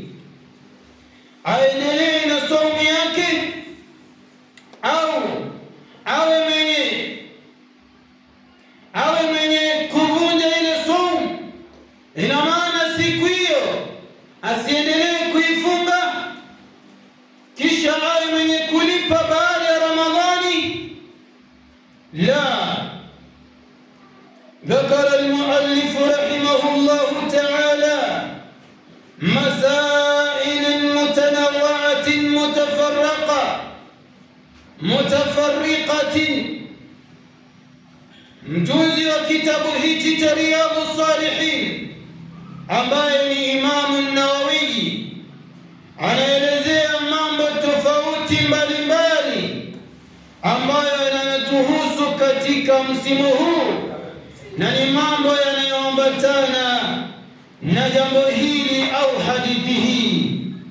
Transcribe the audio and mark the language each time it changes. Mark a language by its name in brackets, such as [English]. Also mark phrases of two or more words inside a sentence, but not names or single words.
[Swahili] Aendelee na saumu yake au awe mwenye kuvunja ile saumu? Ina maana siku hiyo asiendelee kuifunga kisha awe mwenye kulipa baada ya Ramadhani? La. [Arabic] ذكر المؤلف رحمه الله تعالى مسائل متنوعة متفرقة. [Swahili] mtunzi wa kitabu hichi cha Riyadhus Salihin ambaye ni Imam Nawawi anaelezea mambo tofauti mbalimbali ambayo yanatuhusu katika msimu huu, na ni mambo yanayoambatana na jambo hili au hadithi hii.